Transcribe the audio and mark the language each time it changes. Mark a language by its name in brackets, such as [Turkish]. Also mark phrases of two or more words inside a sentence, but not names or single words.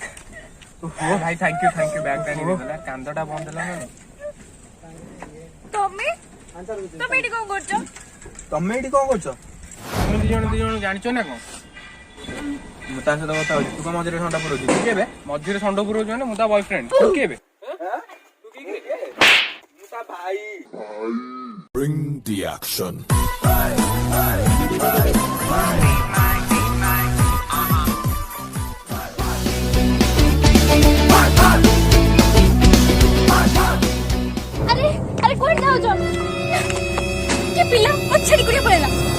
[Odia] ଓ ଭାଇ [English] thank you [Odia] ବ୍ୟାଗ ଟା ନେଇଗଲା କାନ୍ଦଟା ବନ୍ଦ ହେଲା ନା ତମେ ଏଠି କଣ କରୁଛ? ତମେ ଏଠି କଣ କରୁଛ? ତମେ ଦି ଜଣ ଜାଣିଛ ନା କଣ ମୁଁ ତା ସହିତ କଥା ହଉଛି ତୁ କଣ ମଝିରେ ଥଣ୍ଡା ପଡୁଛି ତୁ କେବେ ମଝିରେ ଷଣ୍ଢ ପୁରଉଛୁ ମାନେ ମୁଁ ତା ବୟଫ୍ରେଣ୍ଡ ତୁ କେବେ [English] Bring the action. [Odia] ଆରେ କୁଆଡେ ଯାଉଛ? କି ପିଲା ପଛାଡି କୁଡିଆ ପଳେଇଲା।